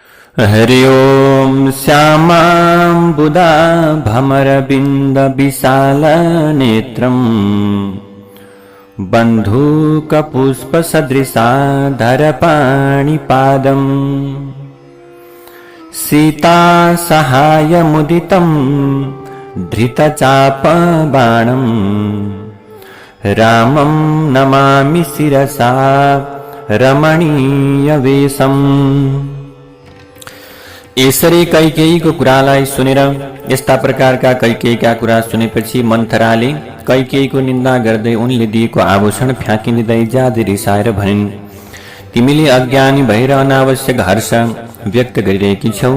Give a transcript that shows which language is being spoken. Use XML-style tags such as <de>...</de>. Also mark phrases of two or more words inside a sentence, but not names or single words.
<sa>हरि ओम श्यामाम्बुदा भमरबिंद विशाल नेत्रम् बन्धूकपुष्पसदृशाधरपाणिपादम् सीता सहायमुदितं धृतचापबाणम् रामं नमामि शिरसा रमणीयवेशम्।</sa> <ne>यसरी कैकेयीको कुरालाई सुनेर यस्ता प्रकारका कैकेयीका कुरा सुनेपछि मन्थराले कैकेयीको निन्दा गर्दै उनले दिएको आभूषण फ्याँकिदिँदै ज्यादै रिसाएर भनिन्, तिमीले अज्ञानी भएर अनावश्यक हर्ष व्यक्त गरिरहेकी छौ।</ne>